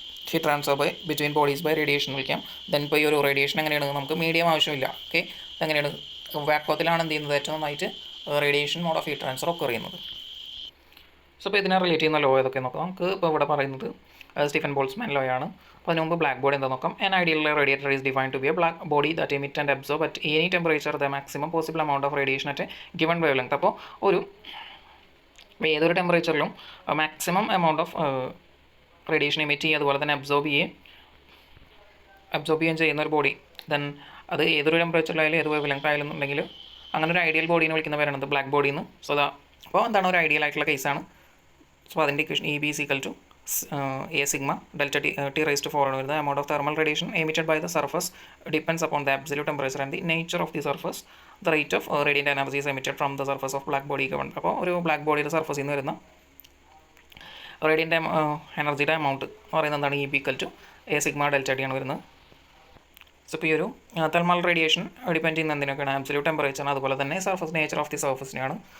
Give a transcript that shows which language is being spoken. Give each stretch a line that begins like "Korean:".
Malayalam: Heat transfer by between bodies by radiation വിളിക്കാം. Then ഇപ്പോൾ ഈ ഒരു റേഡിയേഷൻ എങ്ങനെയാണ്? നമുക്ക് മീഡിയം ആവശ്യമില്ല. ഓക്കെ, എങ്ങനെയാണ്? വാക്വത്തിലാണ് എന്ത് ചെയ്യുന്നത്? ഏറ്റവും നന്നായിട്ട് radiation mode of heat transfer ഒക്കെ അറിയുന്നത്. സോ ഇപ്പോൾ ഇതിനെ റിലേറ്റ് ചെയ്യുന്ന ലോ ഏതൊക്കെ നോക്കാം. നമുക്ക് ഇപ്പോൾ ഇവിടെ പറയുന്നത് സ്റ്റീഫൻ ബോൾട്സ്മാൻ ലോ ആണ്. അപ്പോൾ അതിന് മുമ്പ് ബ്ലാക്ക് ബോഡി എന്താ നോക്കാം.
English: An ideal radiator is defined to be a black body that emit and absorb at any temperature the maximum possible amount of radiation at a given wavelength.
Malayalam: അപ്പോൾ ഏതൊരു ടെമ്പറേച്ചറിലും maximum amount of radiation emit ചെയ്യുക, അതുപോലെ തന്നെ absorb ചെയ്യുകയും ചെയ്യുന്ന ഒരു body. Then അത് ഏതൊരു ടെമ്പറേച്ചറിലായാലും ഏത് വേവ് ലെങ്ത് ആയാലും ഉണ്ടെങ്കിൽ അങ്ങനെ ഒരു ഐഡിയൽ ബോഡീനെ വിളിക്കുന്ന പേരാണ് ബ്ലാക്ക് ബോഡി എന്ന്. സോ അപ്പോൾ എന്താണ് ഒരു ഐഡിയൽ ആയിട്ടുള്ള കേസാണ്. സോ അതിൻ്റെ equation
English: EB is equal to A sigma delta T raised to 4
Malayalam: ആണ് വരുന്നത്.
English: amount of thermal radiation emitted by the surface depends upon the absolute temperature and the nature of the surface. The rate of radiant energy is emitted from the surface of black body given.
Malayalam: അപ്പോൾ ഒരു black ബോഡിയുടെ സർഫസിൽ നിന്ന് വരുന്ന radiant എനർജിയുടെ amount എന്ന് പറയുന്നത് എന്താണ്? EB equal to A sigma delta T ആണ് വരുന്നത്. സോ ഇപ്പോൾ ഈ ഒരു തെർമൽ റേഡിയേഷൻ ഡിപ്പെൻഡ് ചെയ്യുന്ന എന്തിനൊക്കെയാണ്? ആബ്സല്യൂട്ട് ടെമ്പറേച്ചർ, അതുപോലെ തന്നെ സർഫസ് നേച്ചർ ഓഫ് ദി സർഫസിനെയാണ്.